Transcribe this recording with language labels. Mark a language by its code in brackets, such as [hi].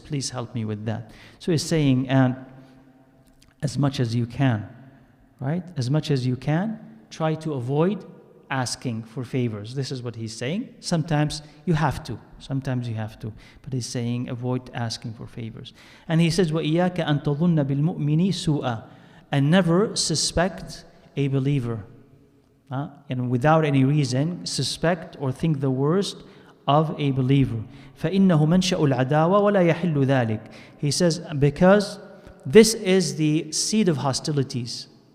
[en] Please help me with that. So he's saying, and as much as you can, right? As much as you can, try to avoid asking for favors. This is what he's saying. Sometimes you have to. Sometimes you have to. But he's saying, avoid asking for favors. And he says, [ar] وَإِيَّاكَ أَن تَظُنَّ بِالْمُؤْمِنِ سُوءًا. [en] And never suspect a believer. And without any reason, suspect or think the worst of a believer. [ar] فَإِنَّهُ مَنْشَأُ الْعَدَاوَةِ وَلَا يَحِلُّ ذَلِكَ. [en] He says, because this is the seed of hostilities.